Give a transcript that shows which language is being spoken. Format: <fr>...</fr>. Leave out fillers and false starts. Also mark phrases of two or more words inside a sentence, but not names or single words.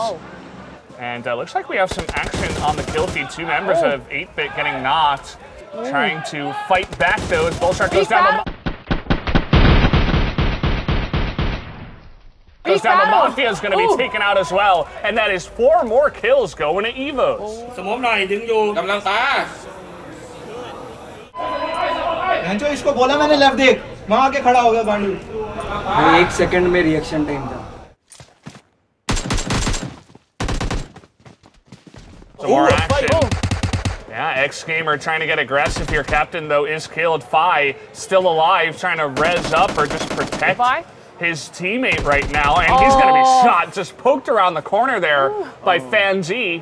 <en>And looks like we have some action on the kill feed. 2 members of 8-bit getting knocked. Trying to fight back though as Bullshark goes down. Goes down, but Mafia is going to be taken out as well. And that is 4 more kills going to Evos. สมมติหน่อยดึงอยู่กำลังตา</en> <hi>जो इसको बोला मैंने लेफ्ट देख वहां आके खड़ा हो गया गांडू 1 सेकंड में</hi> <en>reaction time</en> <hi>था</hi> <en>Some more action. Yeah, X-Gamer trying to get aggressive here. Captain, though, is killed. Phi still alive, trying to res up or just protect his teammate right now. And he's going to be shot, just poked around the corner there by Fanji.</en>